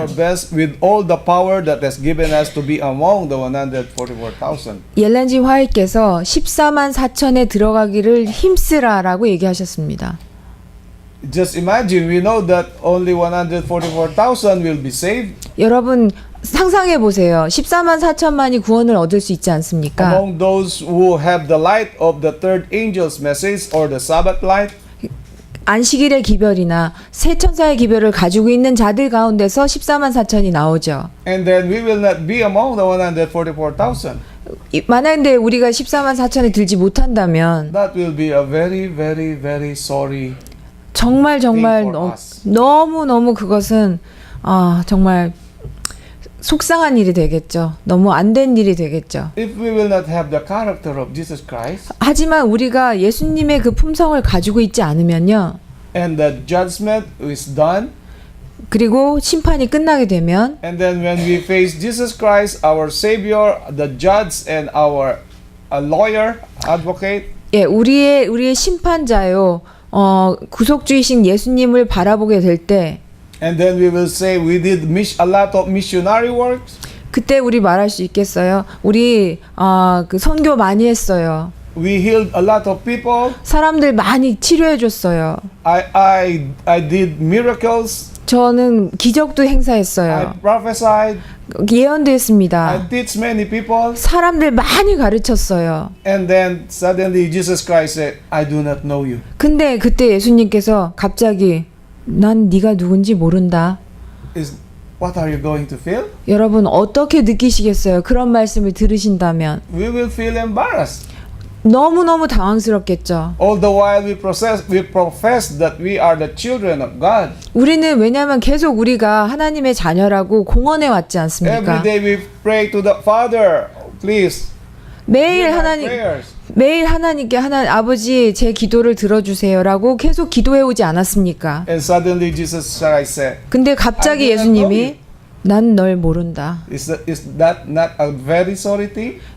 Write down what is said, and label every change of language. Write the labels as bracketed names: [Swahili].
[English] our best with all the power that has given us to be among the 144,000. [Korean] 옐렌지 화이트께서 14만 4천에 들어가기를 힘쓰라라고 얘기하셨습니다. [English] Just imagine, we know that only 144,000 will be saved. [Korean] 여러분 상상해 보세요. 14만 4천만이 구원을 얻을 수 있지 않습니까? [English] Among those who have the light of the third angel's message or the Sabbath light, [Korean] 안식일의 기별이나 새 천사의 기별을 가지고 있는 자들 가운데서 14만 4천이 나오죠. [English] and then we will not be among the 144,000. [Korean] 만약에 우리가 14만 4천에 들지 못한다면 [English] That will be a very, very, very sorry. [Korean] 정말 [English] for us. [Korean] 너무 그것은 정말 속상한 일이 되겠죠. 너무 안 된 일이 되겠죠. [English] If we will not have the character of Jesus Christ [Korean] 하지만 우리가 예수님의 그 품성을 가지고 있지 않으면요. [English] and the judgment is done, [Korean] 그리고 심판이 끝나게 되면 [English] and then when we face Jesus Christ, our Savior, the judge, and our lawyer, advocate, [Korean] 우리의 심판자요. 구속주이신 예수님을 바라보게 될 때 [English] and then we will say we did a lot of missionary works. [Korean] 그때 우리 말할 수 있겠어요. 우리 그 선교 많이 했어요. [English] We healed a lot of people. [Korean] 사람들 많이 치료해 줬어요. [English] I did miracles. [Korean] 저는 기적도 행사했어요. [English] I prophesied. [Korean] 예언도 했습니다. [English] I teach many people. [Korean] 사람들 많이 가르쳤어요. [English] And then suddenly Jesus Christ said, I do not know you. [Korean] 근데 그때 예수님께서 갑자기 난 네가 누군지 모른다. [English] What are you going to feel? [Korean] 여러분 어떻게 느끼시겠어요? 그런 말씀을 들으신다면 [English] We will feel embarrassed. [Korean] 너무너무 당황스럽겠죠. [English] All the while we profess that we are the children of God. [Korean] 우리는 왜냐하면 계속 우리가 하나님의 자녀라고 공언해 왔지 않습니까? [English] Every day we pray to the Father, please. [Korean] 매일 [English] hear my [Korean] 하나님 [English] prayers. [Korean] 매일 하나님께 아버지 제 기도를 들어주세요라고 계속 기도해 오지 않았습니까? [English] And suddenly Jesus Christ said, [Korean] 근데 갑자기 [English] I do not know [Korean] 예수님이 난 널 모른다. [English] is that not a very sorry thing?